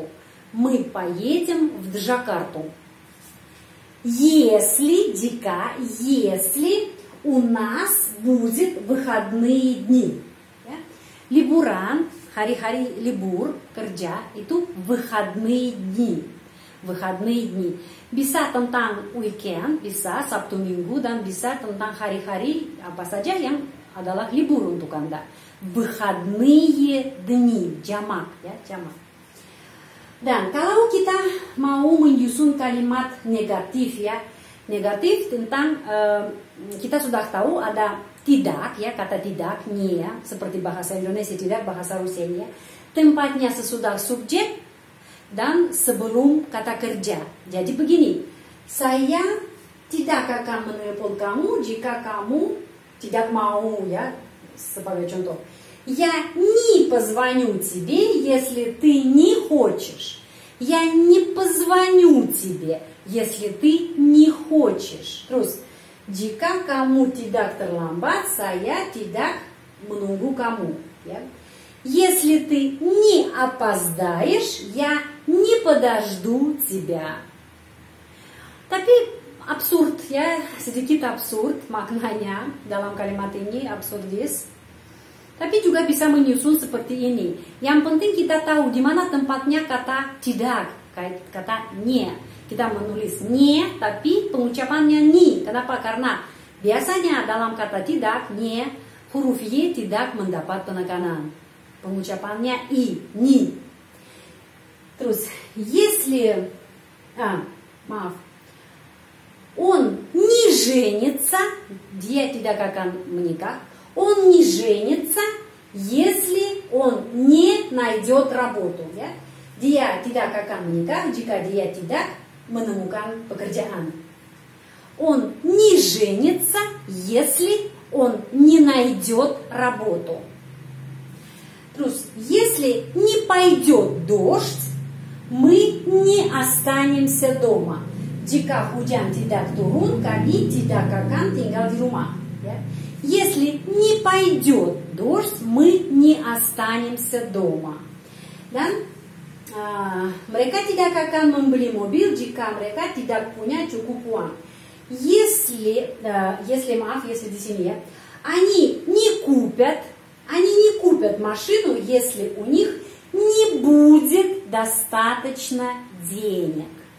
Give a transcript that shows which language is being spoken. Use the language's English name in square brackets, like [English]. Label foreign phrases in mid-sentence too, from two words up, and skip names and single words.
[Russian] Мы поедем в Джакарту. Если, jika, если у нас будет выходные дни. [Indonesian] Ya. Liburan, hari-hari libur, kerja, itu [Russian] выходные дни. Выходные дни. [Indonesian] Bisa tentang weekend, bisa Sabtu Minggu, dan bisa tentang hari-hari apa saja yang adalah libur untuk Anda. [Russian] Выходные дни, [Indonesian] jamak ya, jamak. Dan kalau kita mau menyusun kalimat negatif ya, negatif tentang kita sudah tahu ada tidak ya, kata tidak, nie ya, seperti bahasa Indonesia tidak, bahasa Rusia ya. Tempatnya sesudah subjek dan sebelum kata kerja. Jadi begini, saya tidak akan menelpon kamu jika kamu tidak mau ya, sebagai contoh. [Russian] Я не позвоню тебе, если ты не хочешь. Я не позвоню тебе, если ты не хочешь. [Indonesian] Terus, jika kamu tidak terlambat, saya tidak menunggu kamu. Ya. [Russian] Если ты не опоздаешь, я не подожду тебя. [Indonesian] Tapi absurd ya, sedikit absurd maknanya dalam kalimat ini, absurdis. Tapi juga bisa menyusun seperti ini. Yang penting kita tahu di mana tempatnya kata tidak, kata nie. Kita menulis nie, tapi pengucapannya ni. Kenapa? Karena biasanya dalam kata tidak, nie, huruf y tidak mendapat penekanan. Pengucapannya i, ni. Terus, [Russian] если, он не женится, [Indonesian] dia tidak akan menikah. [Russian] Он не женится, если он не найдет работу. [Indonesian] Ya? Dia tidak akan menikah jika dia tidak menemukan pekerjaan. [Russian] Он не женится, если он не найдет работу. Terus, если не пойдет дождь, мы не останемся дома. [Indonesian] Jika hujan tidak turun, kami tidak akan tinggal di rumah. Ya? [Russian] Если не пойдет дождь, мы не останемся дома. [Indonesian] Dan mereka tidak akan membeli mobil jika mereka tidak punya cukup uang. Если di sini ya, [Russian] они не купят машину, если у них не будет достаточно денег.